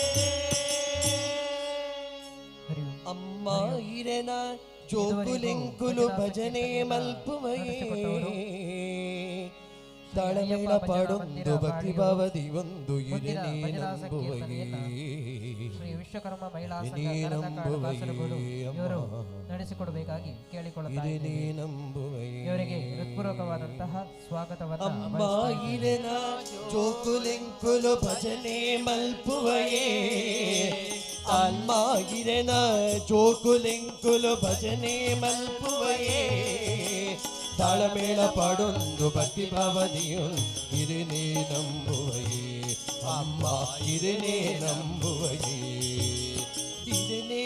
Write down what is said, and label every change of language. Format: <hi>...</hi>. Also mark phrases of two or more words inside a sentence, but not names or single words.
<tcy>ಅಮ್ಮ ಹಿರೇನ ಜೋಕುಲಿಂಕುಲು ಭಜನೆ ಮಲ್ಪುಮಯೇ ತಾಳಮೇಳ ಪಾಡೊಂದು ಭಕ್ತಿ ಭಾವದಿ ಒಂದು ಇರನೇ ನಂಬುವಯೇ</tcy> <kn>ಶ್ರೀ ವಿಶ್ವಕರ್ಮ ಮಹಿಳಾ ಸಂಘ ಕನ್ನಡ ಕಾಡು ಕಾಸರಗೋಡು ಇವರು ನಡೆಸಿಕೊಡಬೇಕಾಗಿ ಕೇಳಿಕೊಳ್ಳುತ್ತಾರೆ. ಇವರಿಗೆ ಹೃತ್ಪೂರ್ವಕವಾದಂತಹ ಸ್ವಾಗತವನ್ನು</kn> <tcy>ಅಮ್ಮ ಹಿರೇನ ಜೋಕುಲಿಂಕುಲು ಭಜನೆ ಮಲ್ಪುವಯೇ ಅಮ್ಮ ಹಿರೇನ ಜೋಕುಲಿಂಕುಲು ಭಜನೆ ಮಲ್ಪುವಯೇ ತಾಳಮೇಳ ಪಾಡೊಂದು ಭಕ್ತಿ ಭಾವದಿಯು ಇರನೇ ನಂಬುವಯೇ ಅಮ್ಮ ಇರನೇ ನಂಬುವಯೇ ಇರನೇ</tcy>